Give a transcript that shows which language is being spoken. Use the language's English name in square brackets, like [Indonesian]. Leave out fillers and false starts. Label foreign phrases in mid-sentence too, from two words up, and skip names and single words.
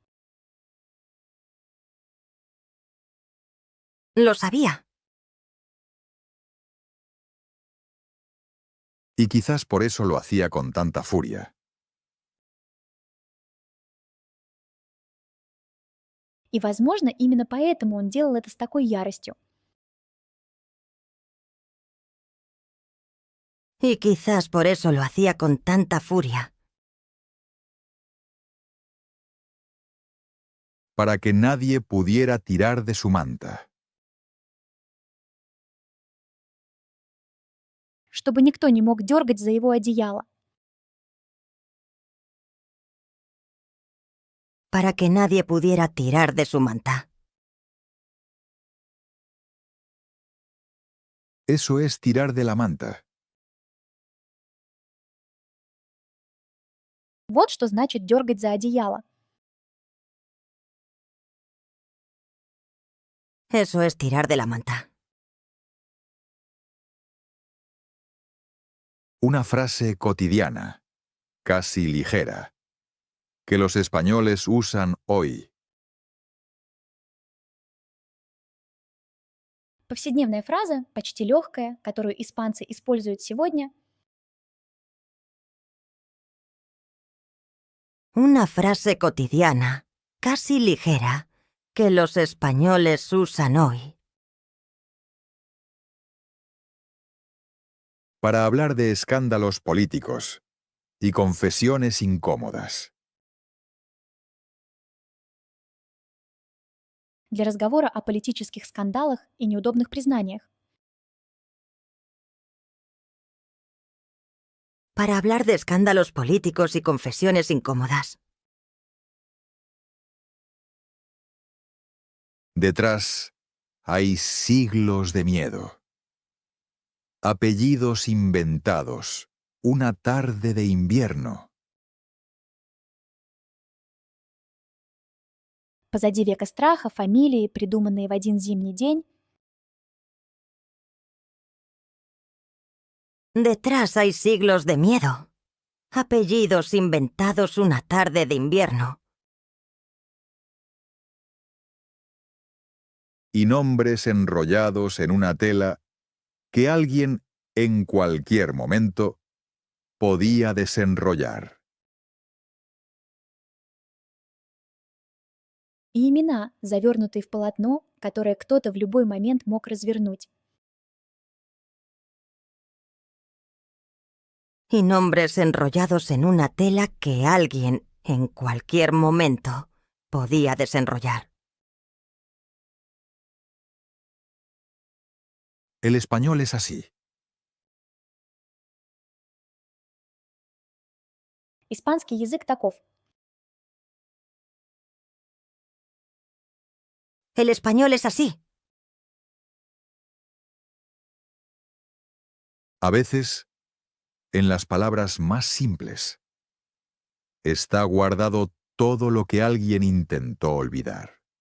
[Spanish] Lo sabía. Y quizás por eso lo hacía con tanta furia. [Russian] И, возможно, именно поэтому он делал это с такой яростью. [Spanish] Y quizás por eso lo hacía con tanta furia. Para que nadie pudiera tirar de su manta. [Russian] Чтобы никто не мог дергать за его одеяло. [Spanish] Para que nadie pudiera tirar de su manta. Eso es tirar de la manta. [Russian] Вот что значит дергать за одеяло. [Spanish] Eso es tirar de la manta. Una frase cotidiana, casi ligera, que los españoles usan hoy. [Russian] Повседневная фраза, почти легкая, которую испанцы используют сегодня. [Spanish] Una frase cotidiana, casi ligera, que los españoles usan hoy. Para hablar de escándalos políticos y confesiones incómodas. [Russian] Для разговора о политических скандалах и неудобных признаниях. [Spanish] Para hablar de escándalos políticos y confesiones incómodas. Detrás hay siglos de miedo. Apellidos inventados. Una tarde de invierno. [Russian] Позади века страха, фамилии, придуманные в один зимний день. [Spanish] Detrás hay siglos de miedo. Apellidos inventados una tarde de invierno. Y nombres enrollados en una tela que alguien, en cualquier momento, podía desenrollar. [Russian] и имена, завернутые в полотно, которое кто-то в любой момент мог развернуть. [Spanish] Y nombres enrollados en una tela que alguien, en cualquier momento, podía desenrollar. El español es así. [Russian] Испанский язык таков. [Spanish] El español es así. A veces, en las palabras más simples, está guardado todo lo que alguien intentó olvidar.